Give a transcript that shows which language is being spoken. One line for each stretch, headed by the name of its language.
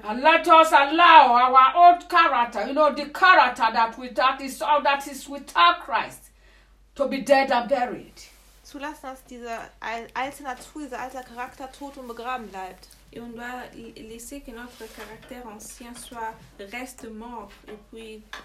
English: And let us allow our old character, you know, the character that without is all that is without Christ, to be dead and buried.
German: Zulassen, dass diese alte Natur, dieser alte Charakter tot und begraben bleibt.
French: Et on doit laisser que notre caractère ancien soit reste mort et puis